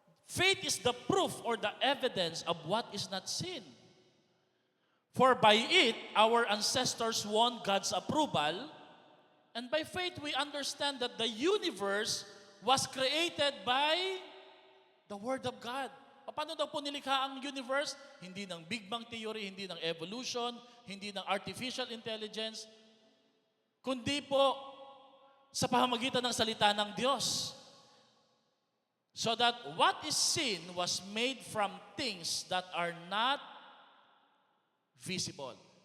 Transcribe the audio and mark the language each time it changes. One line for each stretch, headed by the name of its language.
English: Faith is the proof or the evidence of what is not seen. For by it, our ancestors won God's approval, and by faith we understand that the universe was created by the Word of God.
Filipino: Paano daw po nilikha ang universe? Hindi ng Big Bang Theory, hindi ng evolution, hindi ng artificial intelligence, kundi po sa pamamagitan ng salita ng Diyos.
English: So that what is seen was made from things that are not visible.